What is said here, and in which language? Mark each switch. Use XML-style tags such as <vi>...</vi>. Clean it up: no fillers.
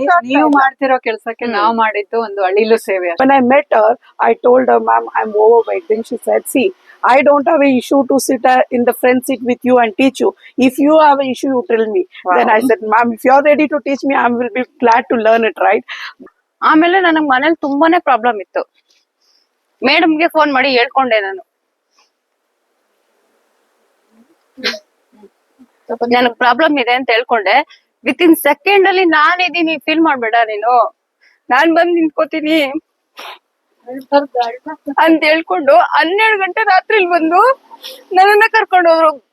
<kn>ನೀವು ಮಾಡ್ತಿರೋ ಕೆಲ್ಸಕ್ಕೆ ನಾವು ಮಾಡಿದ್ದು ಒಂದು ಅಳಿಲು ಸೇವೆ.</kn> <en>When I met her, I told her, ma'am, I'm overweight. Then she said, see, I don't have an issue to sit in the front seat with you and teach you. If you have an issue, you tell me. Wow. Then I said, ma'am, if you're ready to teach me, I will be glad to learn it, right?</en> <kn>ಆಮೇಲೆ ನನಗ್ ಮನೇಲಿ ತುಂಬಾನೇ problem ಇತ್ತು. ಮೇಡಮ್ಗೆ phone ಮಾಡಿ ಹೇಳ್ಕೊಂಡೆ ನಾನು. ನನಗ್ problem ಇದೆ ಅಂತ ಹೇಳ್ಕೊಂಡೆ.</kn> <en>within second</en> <kn>ಅಲ್ಲಿ ನಾನಿದ್ದೀನಿ, ಫೀಲ್ ಮಾಡ್ಬೇಡ ನೀನು, ನಾನ್ ಬಂದ್ ನಿಂತ್ಕೋತೀನಿ ಅಂತ ಹೇಳ್ಕೊಂಡು 12 ಗಂಟೆ ರಾತ್ರಿಲಿ ಬಂದು ನನ್ನನ್ನ ಕರ್ಕೊಂಡು ಹೋದ್ರು.</kn>